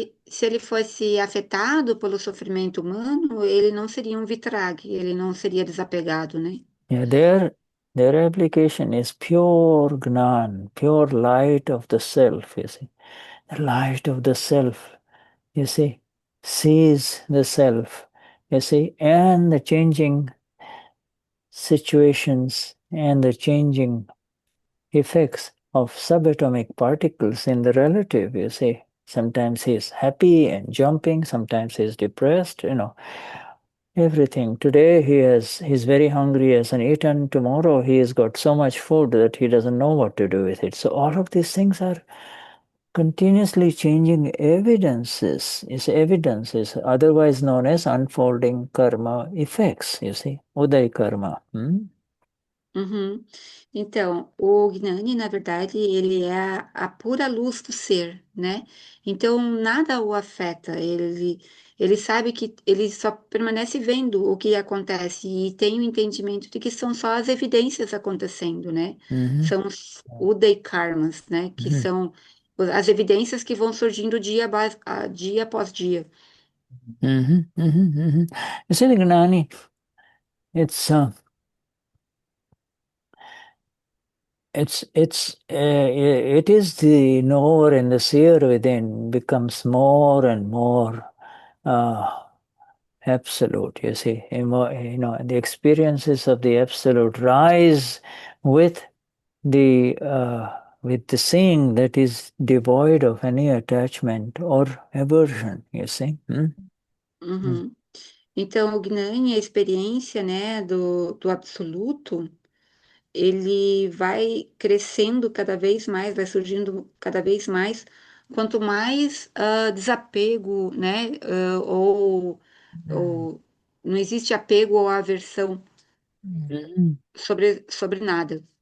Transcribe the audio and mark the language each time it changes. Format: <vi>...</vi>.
<pt>Se ele fosse afetado pelo sofrimento humano, ele não seria um vitrag, ele não seria desapegado, né?</pt> <en>yeah, their application is pure Gnan, pure light of the self, you see. The light of the self, you see, sees the self, you see, and the changing situations and the changing effects of subatomic particles in the relative, you see. Sometimes he's happy and jumping, sometimes he's depressed, everything. Today he's very hungry, he hasn't eaten. Tomorrow he has got so much food that he doesn't know what to do with it. So all of these things are continuously changing evidences, otherwise known as unfolding karma effects, you see, uday-karma. Uhum.</en> <pt>Então, o Gnani, na verdade, ele é a pura luz do ser, né? Então, nada o afeta. Ele sabe que ele só permanece vendo o que acontece e tem o entendimento de que são só as evidências acontecendo, né? Mhm. São os uday-karmas, né? Que Mhm. são as evidências que vão surgindo dia após dia. Mhm. Mhm. Mhm.</pt> <en>You see, the Gnani, it's it is the knower and the seer within becomes more and more absolute. You see, the experiences of the absolute rise with the with the seeing that is devoid of any attachment or aversion, you see. Uhum.</en> <pt>Então, o Gnani, a experiência, né, do absoluto, ele vai crescendo cada vez mais, vai surgindo cada vez mais, quanto mais desapego, né, ou não existe apego ou aversão sobre nada.</pt>